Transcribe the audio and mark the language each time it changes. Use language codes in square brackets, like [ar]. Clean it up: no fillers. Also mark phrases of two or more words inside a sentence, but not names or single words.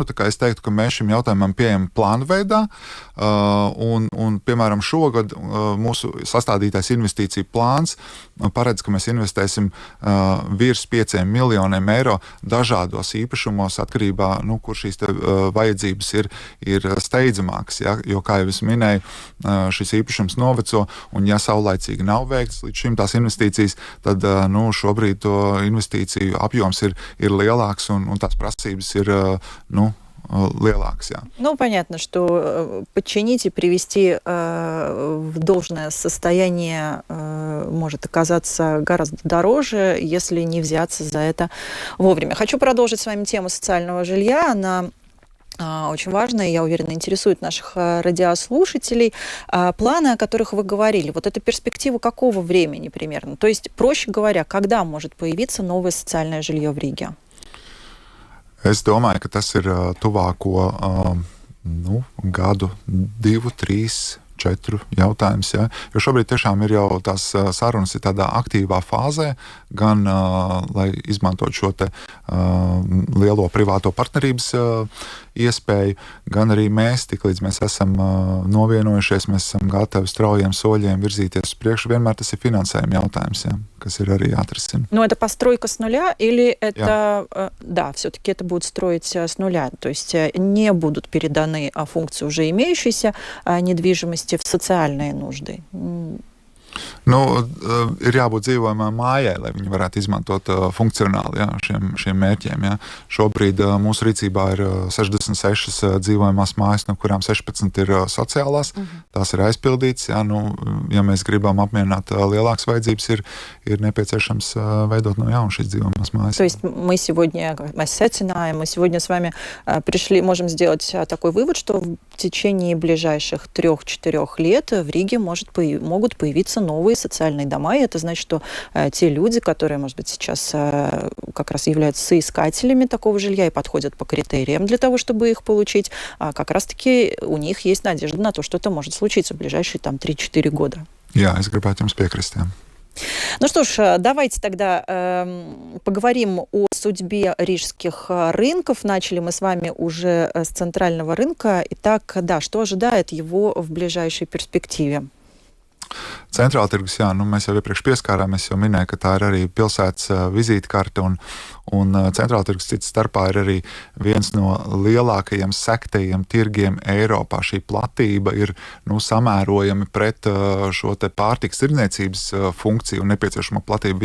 [lv] Tā kā es teiktu, ka mēs šim jautājumam pieejam plānu veidā, un piemēram, šogad mūsu sastādītais investīciju plāns paredz, ka mēs investēsim virs 5 miljoniem eiro dažādos īpašumos atkarībā, kur šīs vajadzības ir steidzamākas. Ja? Jo, kā jau es minēju, šis īpašums noveco, un ja saulaicīgi nav veikts līdz šim tās investīcijas, tad šobrīd to investīciju apjoms ir lielāks, un tās prasības ir lielāks. Jā. [ru] Понятно, что подчинить и привести в должное состояние может оказаться гораздо дороже, если не взяться за это вовремя. Хочу продолжить с вами тему социального жилья. Она очень важная, я уверена, интересует наших радиослушателей. Планы, о которых вы говорили, вот это перспектива какого времени примерно? То есть, проще говоря, когда может появиться новое социальное жилье в Риге? [lv] Es domāju, ka tas ir tuvāko gadu, 2, 3, 4 jautājums. Ja? Jo šobrīd tiešām ir jau tās sarunas ir tādā aktīvā fāzē, gan lai izmantot šo te lielo privāto partnerības iespēju, gan arī mēs, tiklīdz mēs esam novienojušies, mēs esam gatavi straujiem soļiem virzīties uz priekšu. Vienmēr tas ir finansējuma jautājums, ja, kas ir arī jāatrisina. [ru] Но это постройка с нуля или это... Да, все-таки это будут строить с нуля. То есть не будут переданы функции уже имеющейся недвижимости в социальные нужды. [lv] Ir jābūt dzīvojamai mājai, lai viņi varētu izmantot funkcionāli šiem mērķiem. Ja. Šobrīd mūsu rīcībā ir 66 dzīvojamās mājas, no kurām 16 ir sociālās. Tās ir aizpildītas. Ja, ja mēs gribam apmierināt lielākas vajadzības, ir nepieciešams veidot no jauna šīs dzīvojamās mājas. [ru] То есть мы сегодня с вами можем сделать такой вывод, что в течение ближайших 3-4 лет в Риге могут появиться новые социальные дома, и это значит, что те люди, которые, может быть, сейчас как раз являются соискателями такого жилья и подходят по критериям для того, чтобы их получить, как раз-таки у них есть надежда на то, что это может случиться в ближайшие 3-4 года. [lv] Jā, es gribētu jums piekrist. Jā. [ru] Ну что ж, давайте тогда поговорим о судьбе рижских рынков. Начали мы с вами уже с центрального рынка. Итак, да, что ожидает его в ближайшей перспективе? [lv] Centrāla tirgus, jā, mēs jau iepriekš pieskārāmies, jau minēju, ka tā ir arī pilsētas vizītkarte, un centrāla tirgus cits starpā ir arī viens no lielākajiem sektajiem tirgiem Eiropā. Šī platība ir samērojami pret šo te pārtikas tirdzniecības funkciju un nepieciešamo platību.